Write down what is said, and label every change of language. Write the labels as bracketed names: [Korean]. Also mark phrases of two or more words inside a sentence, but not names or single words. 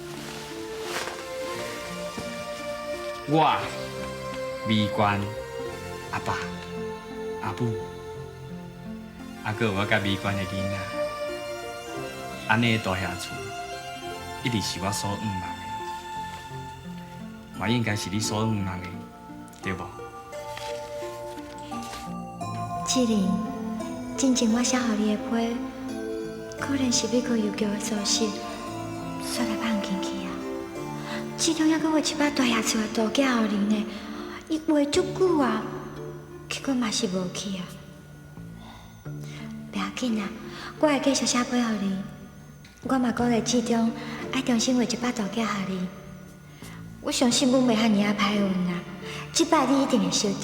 [Min Nan Chinese] 我、美娟、阿爸、阿母，还阁有我甲美娟的囡仔，安尼的大厦厝，一直是我所愿望的，嘛应该是你所愿望的，对无？志玲。真正我写予你的批，可能是美国邮局的疏失，煞来放进去啊。其中还阁有一把大厦厝的图寄予你呢，伊画足久啊，结果嘛是无去啊。不要紧啊，我会继续写批予你。我嘛鼓励志中爱重新画一把图寄予你。我相信阮袂遐尔啊歹运啦，这摆你一定会收到。